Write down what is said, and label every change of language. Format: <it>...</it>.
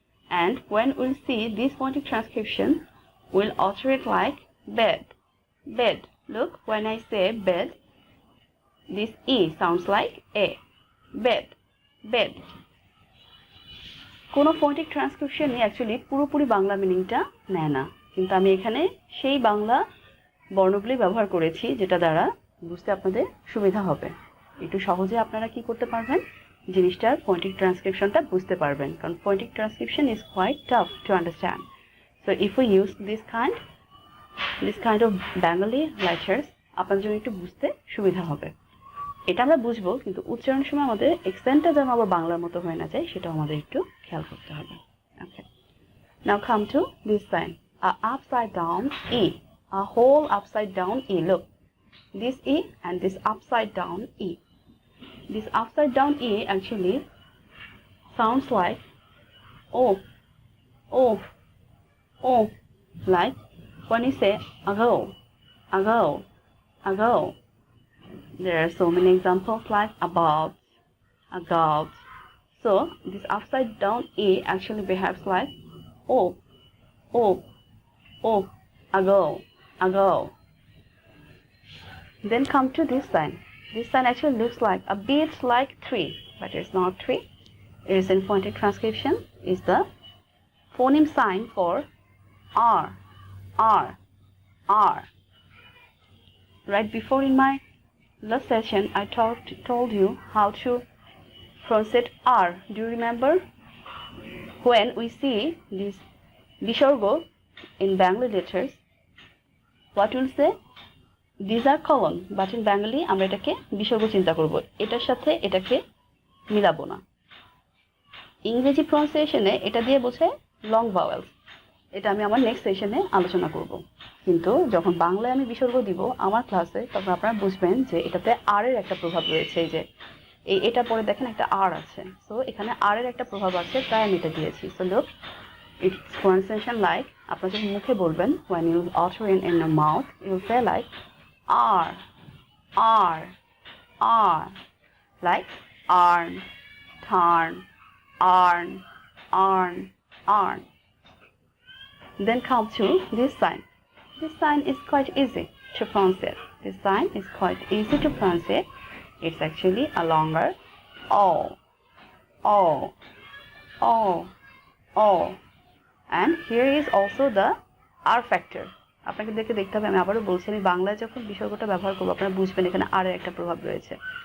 <en>And when we'll see this phonetic transcription, we'll utter it like bed, bed. Look, when I say bed, this E sounds like A, bed, bed.</en> <bn>কোনো phonetic ট্রান্সক্রিপশনই actually পুরোপুরি বাংলা মিনিংটা নেয় না, কিন্তু আমি এখানে সেই বাংলা বর্ণগুলি ব্যবহার করেছি যেটা দ্বারা বুঝতে আপনাদের সুবিধা হবে। একটু সহজে আপনারা কি করতে পারবেন, জিনিসটার ফোনেটিক ট্রান্সক্রিপশনটা বুঝতে পারবেন, কারণ</bn> <en>Phonetic transcription is quite tough to understand. So if you use this kind of Bengali letters,</en> <bn>আপনার জন্য একটু বুঝতে সুবিধা হবে। এটা আমরা বুঝবো, কিন্তু উচ্চারণের সময় আমাদের এক্সেন্টটা যেন আবার বাংলার মতো হয়ে না যায়, সেটাও আমাদের একটু খেয়াল করতে হবে।</bn> <en>Okay, now come to this sign, a upside down E, a whole upside down E. Look, this E and this upside down E. This upside down E actually sounds like O, O, O, like when you say ago, ago, ago. There are so many examples like about, about. So this upside down E actually behaves like O, O, O, ago, ago. Then come to this sign. This sign actually looks like a bit like 3, but it's not 3. It is in phonetic transcription. Is the phoneme sign for R, R, R. Right before in my last session, I told you how to pronounce R. Do you remember? When we see this Vishargo in Bengali letters, what will say? These are colon, but in Bengali</en> <bn>আমরা এটাকে বিসর্গ চিন্তা করব, এটার সাথে এটাকে মিলাবো না। ইংরেজি প্রনাউন্সিয়েশনে এটা দিয়ে বোঝায় লং ভাওয়েলস, এটা আমি আমার নেক্সট সেশনে আলোচনা করব। কিন্তু যখন বাংলায় আমি বিসর্গ দিব আমার ক্লাসে, তখন আপনারা বুঝবেন যে এটাতে আর এর একটা প্রভাব রয়েছে। এই যে এটা পরে দেখেন একটা আর আছে, সো এখানে আর এর একটা প্রভাব আছে, তাই আমি এটা দিয়েছি।</bn> <en>so look, its pronunciation like,</en> <bn>আপনারা যখন মুখে বলবেন,</bn> <en>when you utter in your mouth, you say like R, R, R, like arn, tarn, arn, arn, arn. Then come to this sign. This sign is quite easy to pronounce it. This sign is quite easy to pronounce it. It's actually a longer O, O, O, O. And here is also the R factor.</en> <bn>আপনাকে দেখতে হবে, আমি আবারও বলছি, আমি বাংলায় যখন বিসর্গটা ব্যবহার করবো আপনারা বুঝবেন এখানে আর এর একটা প্রভাব রয়েছে।</bn>